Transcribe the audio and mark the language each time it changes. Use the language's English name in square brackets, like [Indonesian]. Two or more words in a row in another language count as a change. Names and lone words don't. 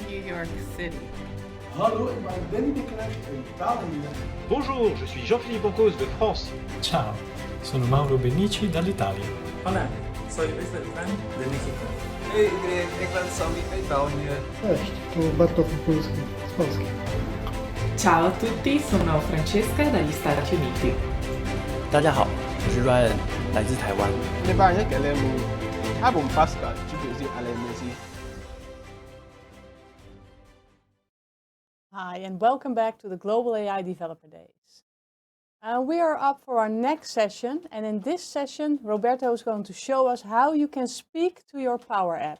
[English] New York City. [French] Bonjour, je suis Jean-Philippe Ancos de France. [Italian] Ciao, sono Mauro Benici dall'Italia. [Spanish] Hola, soy Luis Beltrán de México. [Dutch] Hej, ik ben Sammy uit België. [Polish] Cześć, tu Bartosz Polski z Polski. [Italian] Ciao a tutti, sono Francesca dagli Stati Uniti. [Chinese] 大家好，我是 Ryan，来自台湾。 [English] Hi, and welcome back to the Global AI Developer Days. We are up for our next session, and in this session, Roberto is going to show us how you can speak to your Power App.